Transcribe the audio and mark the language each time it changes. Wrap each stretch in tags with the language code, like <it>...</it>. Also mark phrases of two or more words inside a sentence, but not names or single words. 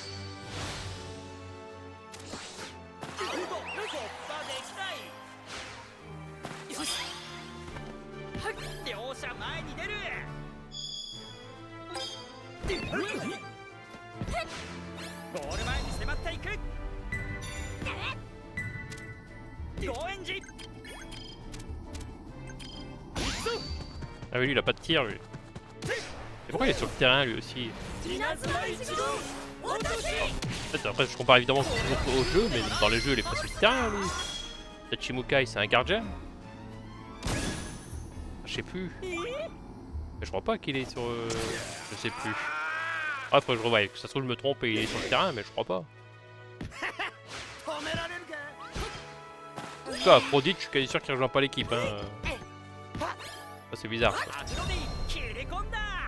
<ja>アウト。突破できない。よし。はい。両者前に出る。ゴール前に迫っていく。ゴエンジ。</ja> <fr>Ah oui, lui il a pas de tir lui. Et pourquoi il est sur le terrain lui aussi? En fait, après je compare évidemment toujours au jeu, mais dans les jeux il est pas sur le terrain lui. Tachimukai c'est un gardien? Je sais plus. Mais je crois pas qu'il est sur... Je sais plus. Ah, faut que je revoie, que ça se trouve je me trompe et il est sur le terrain, mais je crois pas. En tout cas, Aphrodite, je suis quasi sûr qu'il rejoint pas l'équipe. Hein. Ça, c'est bizarre. Ça.</fr> <ja>アジロディ切れ込んだ。</ja>